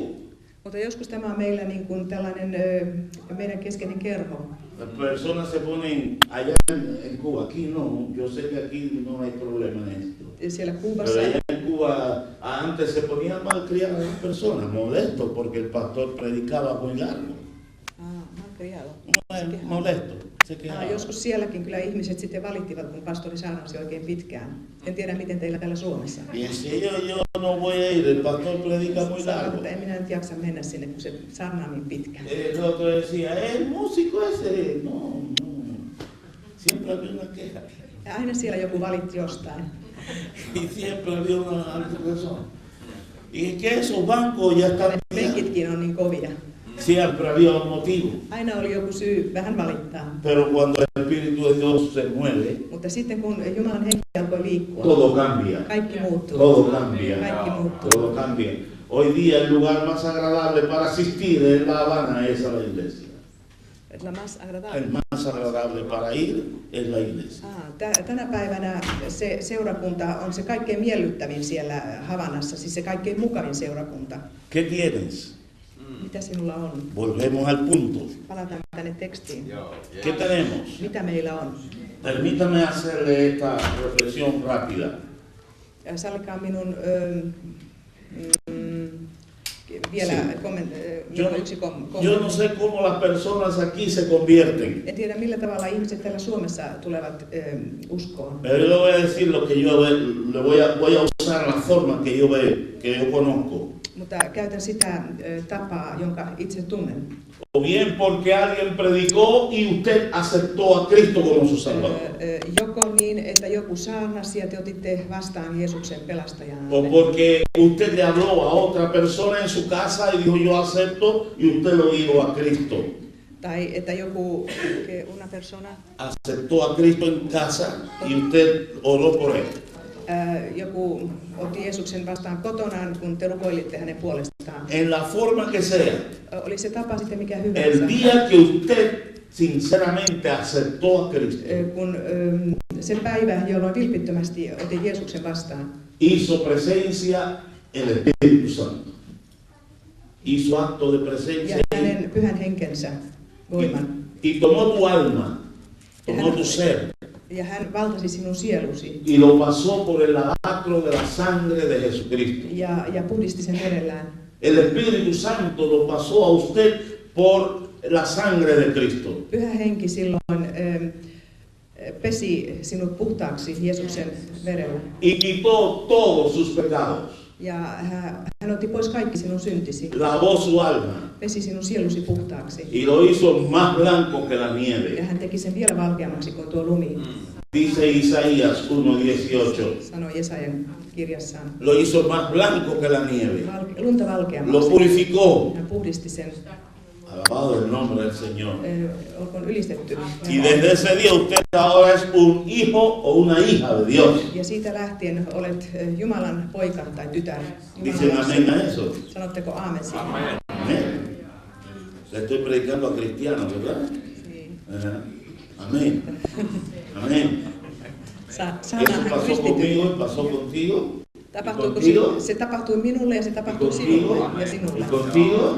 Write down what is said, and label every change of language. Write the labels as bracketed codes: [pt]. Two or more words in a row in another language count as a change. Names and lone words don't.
[fi] Mutta joskus tämä on meillä niin kuin tällainen meidän keskeinen kerho. [es] Las personas se ponen allá en Cuba, aquí no, yo sé que aquí no hay problema en esto. [fi] Siellä [es] Pero [fi] Kuubassa [es] allá en Cuba antes se ponían malcriadas las personas, molestos porque el pastor predicaba muy largo. criado. Bueno, molesto. Se quejaba. [fi] Joskus sielläkin kyllä ihmiset sitten valittivat, kun pastori saarnasi oikein pitkään. En tiedä, miten teillä täällä Suomessa. [es] Y decía yo no voy a ir, el pastor predica muy [fi] Sanoivat, [es] largo. [fi] että en minä nyt jaksa mennä sinne, kun se saarnaa niin pitkään. [es] El otro decía, el músico ese. No. Siempre había una queja. [fi] Ja aina siellä joku valitti jostain. [es] Y siempre había una razón. Y es que esos bancos ya están bien. [fi] Penkitkin on niin kovia. [es] Siempre había un motivo. [fi] Aina oli joku syy vähän valittaa. [es] Pero cuando el Espíritu de Dios se mueve, [fi] Mutta sitten kun Jumalan henki alkoi liikkua, [es] todo cambia. [fi] kaikki muuttuu. [es] Todo cambia. [fi] Kaikki muuttuu. [es] Todo cambia. Hoy día el lugar más agradable para asistir en La Habana es a la iglesia. La más agradable. El más agradable para ir es la iglesia. [fi] Tänä päivänä se seurakunta on se kaikkein miellyttävin siellä Havanassa, siis se kaikkein mukavin seurakunta. [es] ¿Qué tienes? [fi] Mitä sinulla on? [es] Volvemos al punto. [fi] Palataan tänne tekstiin. [es] ¿Qué tenemos? [fi] Mitä meillä on? [es] Permítame hacerle esta reflexión rápida. [fi] Sallikaa minun vielä yksi kommentti. [es] Yo no sé cómo las personas aquí se convierten. [fi] En tiedä, millä tavalla ihmiset täällä Suomessa tulevat uskoon. [es] Pero yo le voy a decir lo que yo voy a usar la forma que yo veo, que yo conozco. [fi] Mutta käytän sitä tapaa, jonka itse tunnen. [es] O bien porque alguien predicó y usted aceptó a Cristo como su Salvador. [fi] Joko niin, että joku saarnasi ja te otitte vastaan Jeesuksen pelastajana. [es] O porque usted le habló a otra persona en su casa y dijo yo acepto y usted lo dijo a Cristo. [fi] Tai että joku, [es] una persona, Aceptó a Cristo en casa y usted oró por él. [fi] Joku otti Jeesuksen vastaan kotonaan, kun te rukoilitte hänen puolestaan. [es] En la forma que sea. [fi] Oli se tapa sitten mikä hyvänsä. [es] El día que usted sinceramente aceptó a Cristo, [fi] Kun se päivä, jolloin vilpittömästi otin Jeesuksen vastaan, [es] hizo presencia el Espíritu Santo. Hizo acto de presencia [fi] ja hänen pyhän henkensä voiman. [es] y tomó tu alma, tomó tu ser [fi] Ja hän valtasi sinun sielusi [es] y lo pasó por el lavacro de la sangre de Jesucristo. [fi] ja puhdisti sen verellään. [es] El Espíritu Santo lo pasó a usted por la sangre de Cristo. [fi] Pyhä henki silloin pesi sinut puhtaaksi Jeesuksen verellä. [es] Y quitó todos sus pecados. [fi] Ja hän otti pois kaikki sinun syntisi. [es] Lavó su alma [fi] Pesi sinun sielusi puhtaaksi. [es] y lo hizo más blanco que la [fi] Ja [es] nieve. [fi] hän teki sen vielä valkeammaksi kuin tuo lumi, [es] Dice Isaías 1:18. [fi] sanoi Jesajan kirjassaan. [es] Lo hizo más blanco que la nieve. [fi] Lunta [es] Lo [fi] valkeammaksi. [es] purificó. [fi] Hän puhdisti sen. [es] Alabado el nombre del Señor. [fi] Olkoon ylistetty. [es] Y desde ese día usted ahora es un hijo o una hija de Dios. [fi] Ja siitä lähtien olet Jumalan poika tai tytär. [es] Dicen [fi] Jumalan [es] amén [fi] lapsi. [es] a eso. [fi] Sanotteko aamen siihen? [es] Amén. Le estoy predicando a cristianos, ¿verdad? [fi] Niin. [es] Ajá. Amén. Amén. Eso [fi] Saadaan [es] pasó [fi] kristityt. [es] conmigo y pasó contigo. Y [fi] Tapahtuuko [es] contigo. [fi] se tapahtui minulle ja se [es] Y [fi] tapahtui [es] contigo. [fi] sinulle ja sinulle. [es] Y contigo.